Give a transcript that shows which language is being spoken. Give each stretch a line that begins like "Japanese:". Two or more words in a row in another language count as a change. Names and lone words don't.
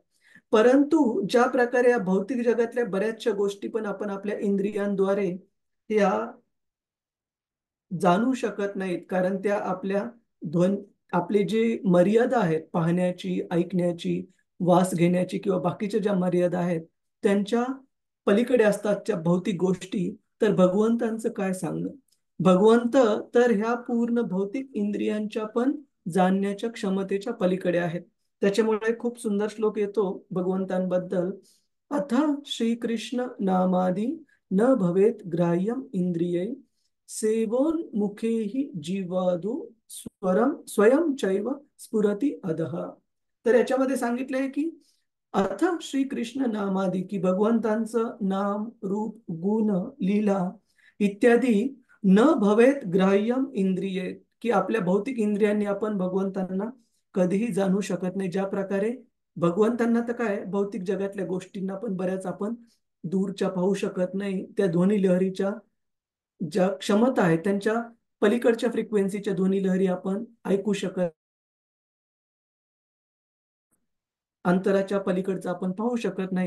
Marathi: परंतु ज्या प्रकारे या भौतिक जगातल्या बऱ्याचशा गोष्टी पण आपण आपल्या इंद्रियांद्वारे या जाणू शकत नाहीत, कारण त्या आपल्या आपली जी मर्यादा आहेत पाहण्याची, ऐकण्याची, वास घेण्याची किंवा बाकीच्या ज्या मर्यादा आहेत त्यांच्या पलीकडे असतात त्या भौतिक गोष्टी. तर भगवंतांचं काय सांगणं. भगवंत तर ह्या पूर्ण भौतिक इंद्रियांच्या पण जाणण्याच्या क्षमतेच्या पलीकडे आहेत. त्याच्यामुळे खूप सुंदर श्लोक येतो भगवंतांबद्दल.
Sanskrit: अथ श्रीकृष्ण नामादी न भवेत ग्राह्यम इंद्रिये सेवोन्मुखे हि जीवादू स्वयं चैव स्फुरती अधः.
Marathi: तर याच्यामध्ये सांगितलंय की
Sanskrit: अर्थ श्रीकृष्ण नामादी,
Marathi: की भगवंतांचं नाम, रूप, गुण, लीला इत्यादी
Sanskrit: न भवेत ग्राह्यम इंद्रिये,
Marathi: की आपल्या भौतिक इंद्रियांनी आपण भगवंतांना कधीही जाणू शकत नाही. ज्या प्रकारे भगवंतांना तर काय भौतिक जगातल्या गोष्टींना पण बऱ्याच आपण दूरच्या पाहू शकत नाही. त्या ध्वनी लहरीच्या ज्या क्षमता आहेत त्यांच्या पलीकडच्या फ्रिक्वेन्सीच्या ध्वनी लहरी आपण ऐकू शकत, अंतराच्या पलीकडचं आपण पाहू शकत नाही.